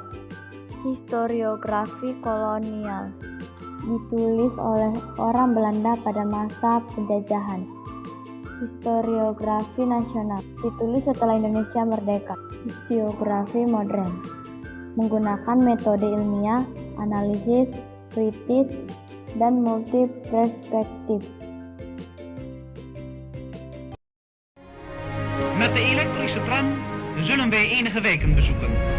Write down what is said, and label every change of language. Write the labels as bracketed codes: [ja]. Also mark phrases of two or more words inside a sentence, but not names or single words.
[id] Historiografi kolonial, ditulis oleh orang Belanda pada masa penjajahan. Historiografi nasional, ditulis setelah Indonesia merdeka. Historiografi modern, menggunakan metode ilmiah, analisis, kritis, dan multiperspektif. [nl] Met de elektrische tram zullen wij enige wijken bezoeken.